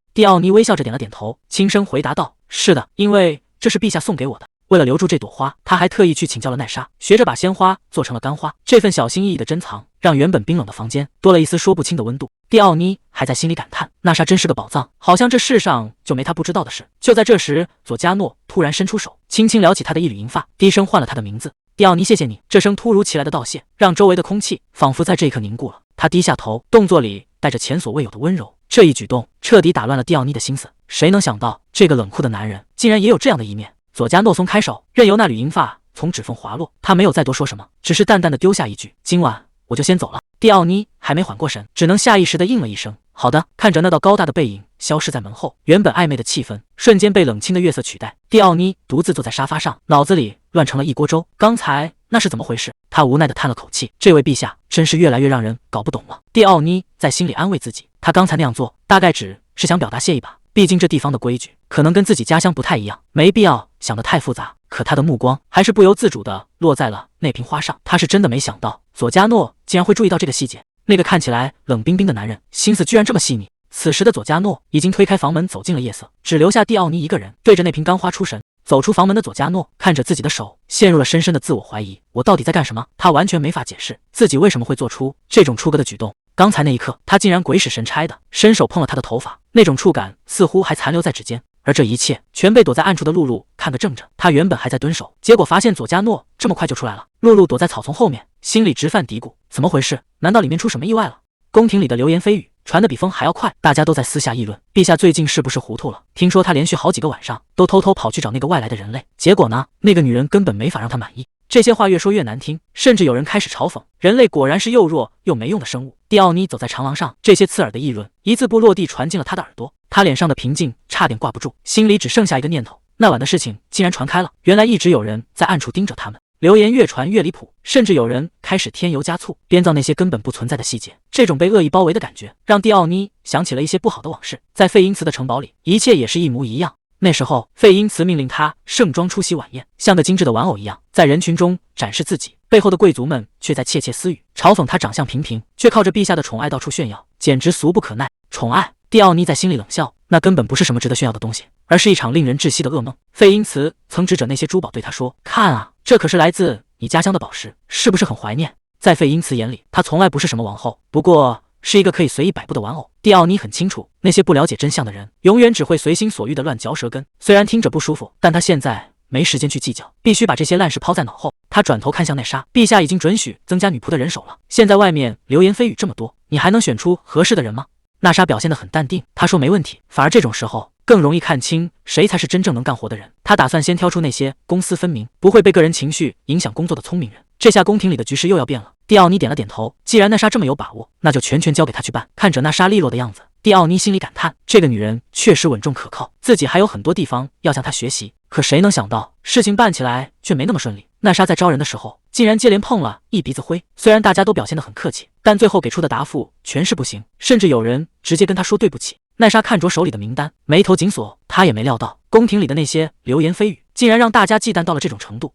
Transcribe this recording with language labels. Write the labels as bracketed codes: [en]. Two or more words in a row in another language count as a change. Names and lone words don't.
[zh] 蒂奧尼微笑着點了點頭，輕聲回答道：是的，因為這是陛下送給我的。為了留住這朵花，他還特意去請教了奈莎，學着把鮮花做成了乾花。這份小心翼翼的珍藏，讓原本冰冷的房間多了一絲說不清的溫度。蒂奧尼還在心裡感嘆，娜莎真是個寶藏，好像這世上就沒他不知道的事。就在這時，佐加諾突然伸出手，輕輕撩起他的一縷銀髮，低聲喚了他的名字：蒂奧尼，謝謝你。這聲突如其來的道謝，讓周圍的空氣仿佛在這一刻凝固了。他低下頭，動作裡帶着前所未有的溫柔。這一舉動徹底打亂了蒂奧尼的心思。誰能想到，這個冷酷的男人竟然也有這樣的一面？佐加諾鬆開手，任由那縷銀髮從指縫滑落。他沒有再多說什麼，只是淡淡的丟下一句：今晚我就先走了。蒂奧尼還沒緩過神，只能下意識地應了一聲：好的。看着那道高大的背影消失在門後，原本曖昧的氣氛瞬間被冷清的月色取代。蒂奧尼獨自坐在沙發上，腦子裡亂成了一鍋粥。剛才那是怎麼回事？他無奈地嘆了口氣，這位陛下真是越來越讓人搞不懂了。蒂奧尼在心裡安慰自己，他剛才那樣做大概只是想表達謝意吧，畢竟這地方的規矩可能跟自己家鄉不太一樣，沒必要想得太複雜。可他的目光還是不由自主地落在了那瓶花上，他是真的沒想到佐加諾竟然會注意到這個細節。那個看起來冷冰冰的男人，心思居然這麼細膩。此時的佐加諾已經推開房門走進了夜色，只留下蒂奧尼一個人對着那瓶乾花出神。走出房门的佐加諾看着自己的手，陷入了深深的自我懷疑：我到底在幹什麼？他完全沒法解釋自己為什麼會做出這種出格的舉動。剛才那一刻，他竟然鬼使神差的伸手碰了她的頭髮，那種觸感似乎還殘留在指尖。而這一切全被躲在暗處的露露看個正着。他原本還在蹲守，結果發現佐加諾這麼快就出來了。露露躲在草叢後面，心裡直犯嘀咕：怎麼回事？難道裡面出什麼意外了？宮廷裡的流言蜚語傳得比風還要快，大家都在私下議論，陛下最近是不是糊塗了？聽說他連續好幾個晚上都偷偷跑去找那個外來的人類，結果呢，那個女人根本沒法讓他滿意。這些話越說越難聽，甚至有人開始嘲諷人類果然是又弱又沒用的生物。蒂奧尼走在長廊上，這些刺耳的議論一字不落地傳進了他的耳朵，他臉上的平靜差點掛不住，心裡只剩下一個念頭：那晚的事情竟然傳開了，原來一直有人在暗處盯着他們。流言越傳越離譜，甚至有人開始添油加醋，編造那些根本不存在的細節。這種被惡意包圍的感覺，讓蒂奧尼想起了一些不好的往事。在費因茨的城堡裡，一切也是一模一樣。那時候，費因茨命令他盛裝出席晚宴，像個精致的玩偶一樣，在人群中展示自己。背後的貴族們卻在竊竊私語，嘲諷他長相平平，卻靠着陛下的寵愛到處炫耀，簡直俗不可耐。寵愛，蒂奧尼在心裡冷笑，那根本不是什麼值得炫耀的東西，而是一場令人窒息的噩夢。費因茨曾指着那些珠寶對他說：“看啊，這可是來自你家鄉的寶石，是不是很懷念？” 在費因茨眼裡，他從來不是什麼王後，不過是一個可以隨意擺布的玩偶。蒂奧尼很清楚，那些不了解真相的人，永遠只會隨心所欲地亂嚼舌根。雖然聽着不舒服，但他現在沒時間去計較，必須把這些爛事拋在腦後。他轉頭看向奈莎，陛下已經准許增加女僕的人手了，現在外面流言蜚語這麼多，你還能選出合適的人嗎？娜莎表現得很淡定，她說沒問題，反而這種時候更容易看清誰才是真正能幹活的人。他打算先挑出那些公私分明，不會被個人情緒影響工作的聰明人。這下宮廷裡的局勢又要變了。蒂奧尼點了點頭，既然娜莎這麼有把握，那就全權交給她去辦。看着娜莎利落的樣子，蒂奧尼心裡感嘆，這個女人確實穩重可靠，自己還有很多地方要向她學習。可誰能想到，事情辦起來卻沒那麼順利。娜莎在招人的時候，竟然接連碰了一鼻子灰。雖然大家都表現得很客氣，但最後給出的答覆全是不行，甚至有人直接跟她说對不起。奈莎看着手裡的名單，眉頭緊鎖。她也沒料到，宮廷裡的那些流言蜚語竟然讓大家忌憚到了這種程度。